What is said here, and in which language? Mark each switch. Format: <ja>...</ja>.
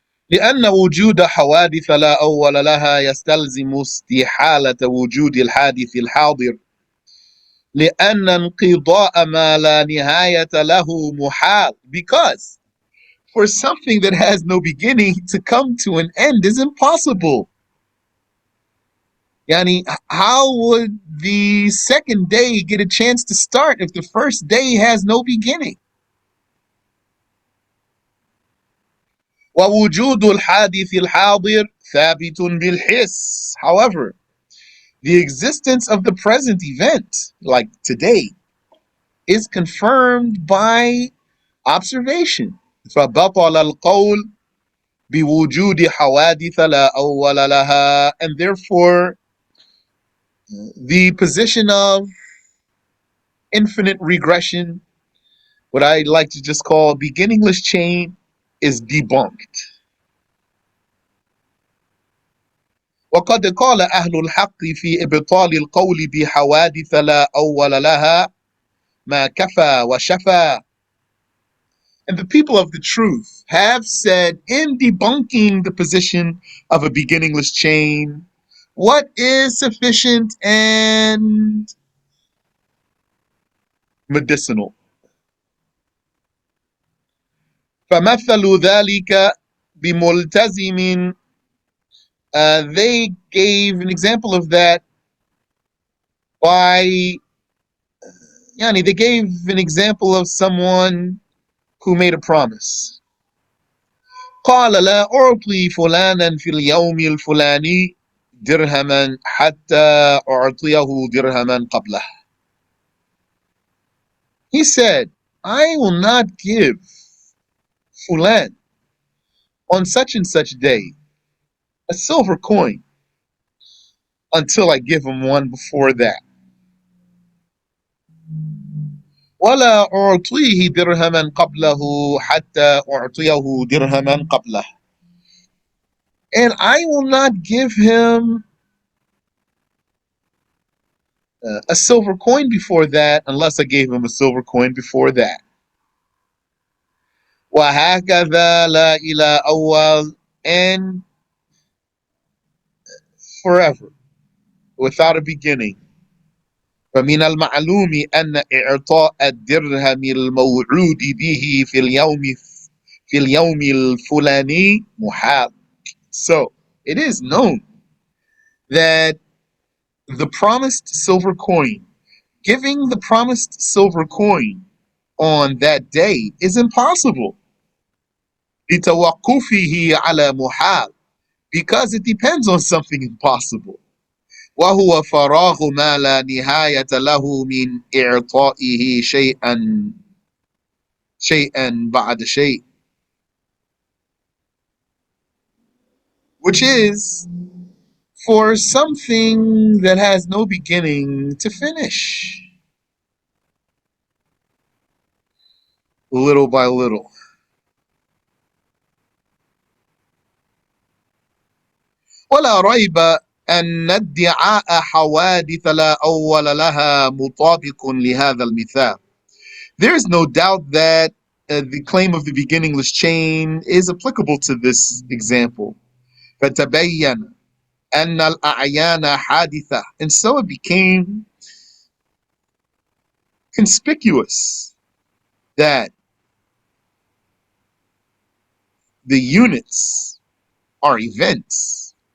<ar>لأن وجود حوادث لا أول لها يستلزم استحالة وجود الحادث الحاضر لأن انقضاء ما لا نهاية له محال.</ar> <en>Because for something that has no beginning to come to an end is impossible. Yani, how would the second day get a chance to start if the first day has no beginning?</en> <ar>ووجود الحادث الحاضر ثابت بالحس.</ar> <en>However, the existence of the present event, like today, is confirmed by observation.</en> <ar>فبطل القول بوجود حوادث لا أول لها,</ar> <en>and therefore The position of infinite regression, what I like to just call beginningless chain, is debunked.</en> <ar>وقد قال أهل الحق في إبطال القول بحوادث لا أول لها ما كفى وشفى.</ar> <en>And the people of the truth have said in debunking the position of a beginningless chain, what is sufficient and medicinal.</en> <ar>فمثل ذلك بملتزم.</ar> <en>They gave an example of that by, they gave an example of someone who made a promise.</en> <ar>قال لا أعطي فلانا في اليوم الفلاني درهما حتى أعطيه درهما قبله.</ar> <en>He said, I will not give Fulan on such and such day a silver coin until I give him one before that.</en> <ar>ولا أعطيه درهما قبله حتى أعطيه درهما قبله.</ar> <en>And I will not give him a silver coin before that unless I gave him a silver coin before that.</en> <ar>وهكذا لا إلى أول,</ar> <en>and forever, without a beginning.</en> <ar>فمن المعلوم أن إعطاء الدرهم الموعود به في اليوم الفلاني محال.</ar> <en>So it is known that the promised silver coin, giving the promised silver coin on that day is impossible.</en> <ar>لتوقفه على محال,</ar> <en>because it depends on something impossible.</en> <ar>وهو فراغ ما لا نهاية له من إعطائه شيئا بعد شيء,</ar> <en>which is for something that has no beginning to finish, little by little.</en> <ar>ولا ريب أن ادعاء حوادث لا أول لها مطابق لهذا المثال.</ar> <en>There is no doubt that the claim of the beginningless chain is applicable to this example.</en> <ar>فتبين أن الأعيان حادثة,</ar> <en>and so it became conspicuous that the units are events.</en>